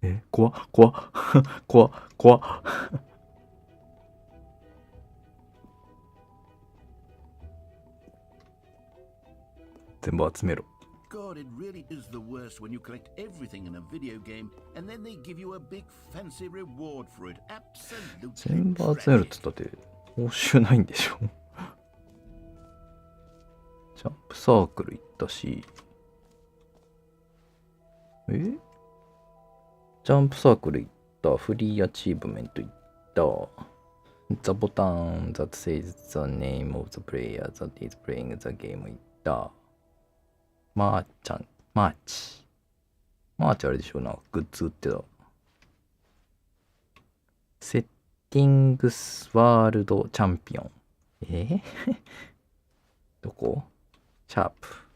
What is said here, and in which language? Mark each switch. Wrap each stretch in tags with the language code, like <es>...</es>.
<ja>怖っ怖っ怖っ怖っ全部集めろ。</ja> <en>God, it really is the worst when you collect everything in a video game and then they give you a big fancy reward for it. Absolutely.</en> <ja>全部集めるって言ったって報酬ないんでしょジャンプサークル行ったしジャンプサークル行ったフリーアチーブメント行ったザボタン</ja> <en>that says the name of the player that is playing the game</en> <ja>行ったマーチあれでしょなんかグッズ売ってたセッティングスワールドチャンピオンどこシャープ</ja>